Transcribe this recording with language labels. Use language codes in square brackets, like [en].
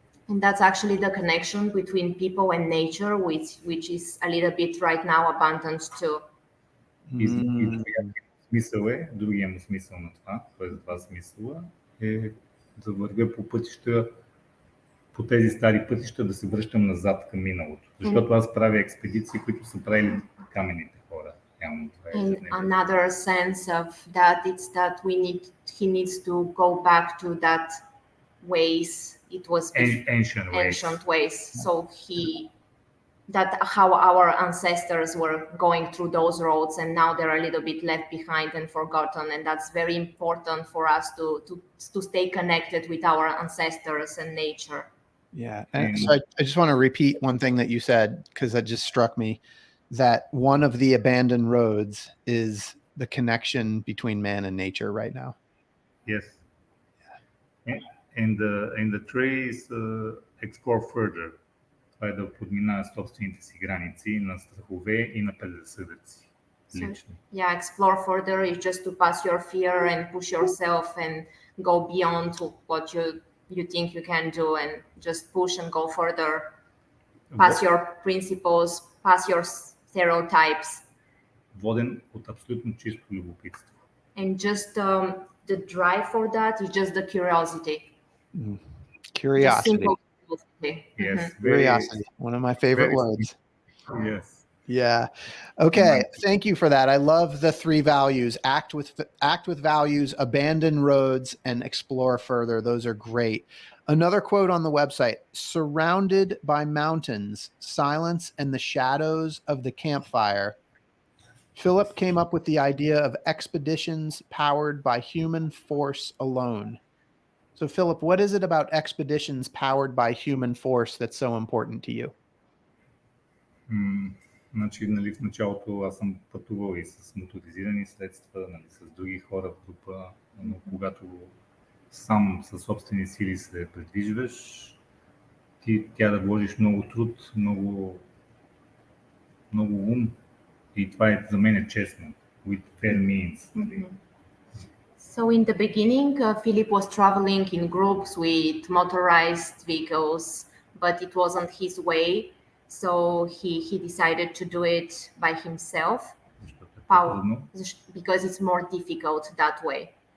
[en] And that's actually the connection between people and nature, which is a little bit right now abandoned too. [bg] И смисъл е, другия му смисъл на това, т.е. това смисъла е да вървя по пътища, по тези стари пътища, да се връщам назад към миналото. Защото аз правя експедиции, които са правили каменните хора. [en] And another sense of that is that he needs to go back to that ways. It was ancient ways. So that how our ancestors were going through those roads, and now they're a little bit left behind and forgotten. And that's very important for us to stay connected with our ancestors and nature. Yeah. And so I just want to repeat one thing that you said, because that just struck me, that one of the abandoned roads is the connection between man and nature right now. Yes. And the trees explore further. [bg] Това е да подминава собствените си граници на страхове и на предразсъдъци. Лично. [en] Yeah, explore further is just to pass your fear and push yourself and go beyond what you think you can do, and just push and go further. Pass your principles, pass your stereotypes. [bg] Воден от абсолютно чисто любопитство. [en] And just the drive for that is just the curiosity. Curiosity. Yes. Curiosity. One of my favorite words. Yes. Yeah. Okay. Thank you for that. I love the three values: act with values, abandon roads, and explore further. Those are great. Another quote on the website: surrounded by mountains, silence, and the shadows of the campfire, Philip came up with the idea of expeditions powered by human force alone. So, Philip, what is it about expeditions powered by human force that's so important to you? [bg] Значи, нали, в началото аз съм пътувал и с моторизирани средства, нали, с други хора в група, но когато сам със собствени сили се придвижваш, ти тя да вложиш много труд, много ум и това за мен е честно. [en] With fair means. Нали? So in the beginning, Philip was traveling in groups with motorized vehicles, but it wasn't his way. So he decided to do it by himself [bg] Защото е по-трудно [en] because it's more difficult that way.